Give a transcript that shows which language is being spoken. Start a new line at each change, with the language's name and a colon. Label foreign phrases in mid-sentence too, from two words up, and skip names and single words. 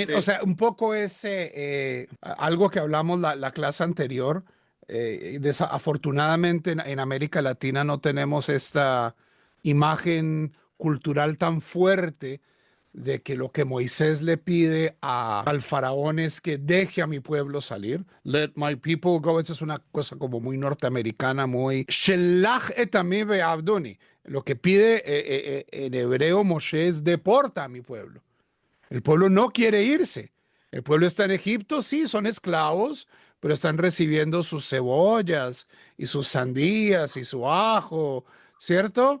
Spanish: También, o sea, un poco es algo que hablamos la clase anterior. Desafortunadamente en América Latina no tenemos esta imagen cultural tan fuerte de que lo que Moisés le pide al faraón es que deje a mi pueblo salir.
English: Let my people go.
Spanish: Esa es una cosa como muy norteamericana, muy...
Hebrew: שלח את עמי ויעבדוני.
Spanish: Lo que pide en hebreo Moshe es deporta a mi pueblo. El pueblo no quiere irse. El pueblo está en Egipto, sí, son esclavos, pero están recibiendo sus cebollas y sus sandías y su ajo, ¿cierto?